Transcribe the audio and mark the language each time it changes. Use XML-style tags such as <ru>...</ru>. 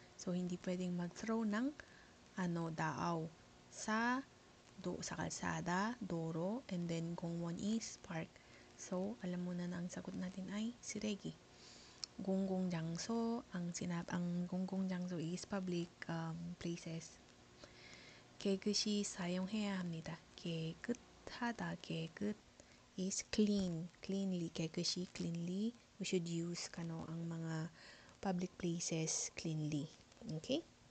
<tl>So, hindi pwedeng mag-throw ng daaw sa kalsada, doro, and then kung one is park. So, alam mo na ang sagot natin ay 쓰레기. 공공장소, ang 공공장소 is public places.</tl> <ko>깨끗이 사용해야 합니다.</ko> <en>깨끗하다, 깨끗 is clean, cleanly, 깨끗이, cleanly. We should use</en> <tl>ang mga</tl> <en>public places cleanly. Okay?</en>